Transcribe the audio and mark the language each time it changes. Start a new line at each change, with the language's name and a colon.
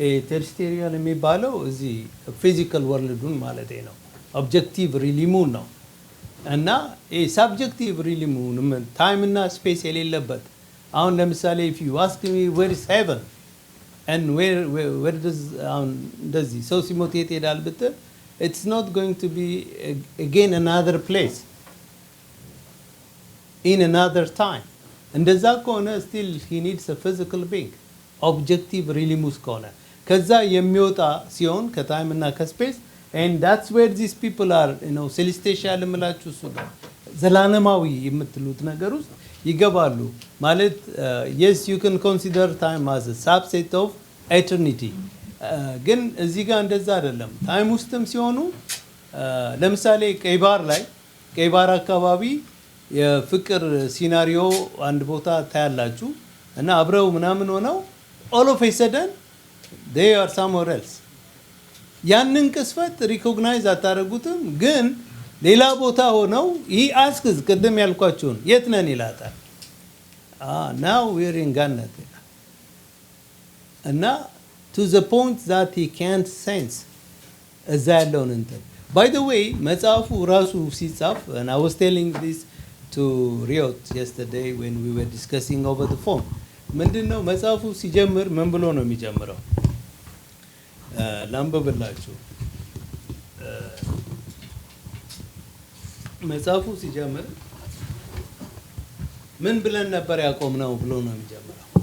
Amharic: ቴሪስቴሪያል የሚባለው እዚህ ፊዚካል ወርልዱን ማለት ነው፣ ኦብጀክቲቭ ሪሊሙን ነው። እና ሳብጀክቲቭ ሪሊሙን ታይም እና ስፔስ የሌለበት አሁን ለምሳሌ
English: if you ask me where is heaven and where does
Amharic: እንደዚህ ሰው ሲሞት የት ሄዳል ብትል
English: it's not going to be again another place in another time.
Amharic: እንደዛ ከሆነ
English: still he needs a physical being objective
Amharic: ሪሊሙስ ከሆነ ከዛ የሚወጣ ሲሆን ከታይም እና ከስፔስ
English: and that's where these people are, celestial
Amharic: የምላችሁ እሱ ነው። ዘላለማዊ የምትሉት ነገር ውስጥ ይገባሉ ማለት
English: yes you can consider time as a subset of eternity.
Amharic: ግን እዚህ ጋር እንደዛ አይደለም። ታይም ውስጥም ሲሆኑ ለምሳሌ ቀይ ባህር አካባቢ የፍቅር ሲናሪዮ አንድ ቦታ ታያላችሁ እና አብረው ምናምን ሆነው
English: all of a sudden they are somewhere else.
Amharic: ያንን ቅስፈት ሪኮግናይዝ አታረጉትም። ግን ሌላ ቦታ ሆነው
English: he asks
Amharic: ቅድም ያልኳችሁን የት ነን ይላታል።
English: now we're in Gannet እና to the point that he can't sense
Amharic: እዛ ያለውን እንትን
English: by the way
Amharic: መጽሐፉ ራሱ ሲጻፍ
English: and I was telling this to Riot yesterday when we were discussing over the phone
Amharic: ምንድነው መጽሐፉ ሲጀምር ምን ብሎ ነው የሚጀምረው? ላንብብላችሁ። መጽሐፉ ሲጀምር ምን ብለን ነበር ያቆምነው ብሎ ነው የሚጀምረው።